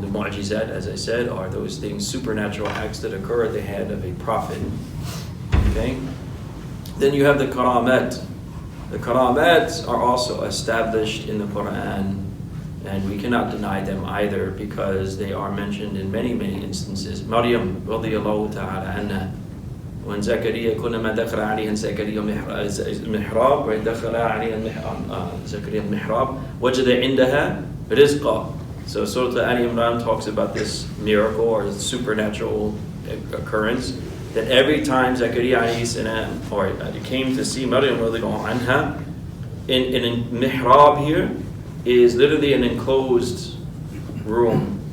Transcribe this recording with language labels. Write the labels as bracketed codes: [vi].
[en] The mu'jizat, as I said, are those things, supernatural acts that occur at the hand of a prophet. Okay? Then you have the karamat. The karamat are also established in the Quran, and we cannot deny them either because they are mentioned in many, many instances. Maryam radiyallahu ta'ala anha, when Zakaria [ar] كلما دخل عليها زكريا محراب ودخل عليها زكريا المحراب وجد عندها رزقا. [en] So Surah Ali Imran talks about this miracle or supernatural occurrence, that every time Zakaria alayhi salam came to see Maryam radiyallahu anha, in mihrab here is literally an enclosed room.